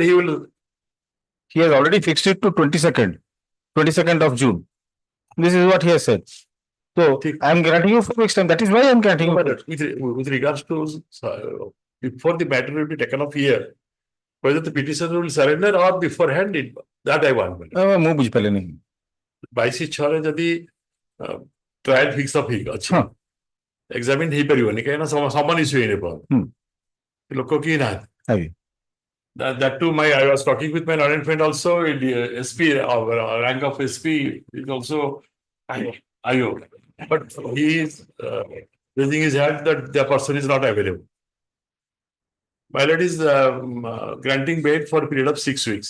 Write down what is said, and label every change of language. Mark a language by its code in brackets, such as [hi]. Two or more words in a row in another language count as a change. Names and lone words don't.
[en] he has already fixed it to 22nd of June. This is what he has said. So I am granting you 4 weeks time. That is why I am granting you. With regards to before the matter will be taken off here, whether the petitioner will surrender or beforehand, that I want. [or] ମୁଁ ବୁଝିପାରିଲିନି 22/6 ଯଦି [en] trial fix of [or] ଅଛି ଏକ୍ସାମିନ ହେଇପାରିବନି କାହିଁକିନା [en] summon issue [or] ହେଇନି ଲୋକ କେହି ନାହାନ୍ତି. [en] That too, I was talking with my learned friend also, SP, rank of SP is also IO. But he is raising his hand that the person is not available. My lord is granting bail for a period of 6 weeks.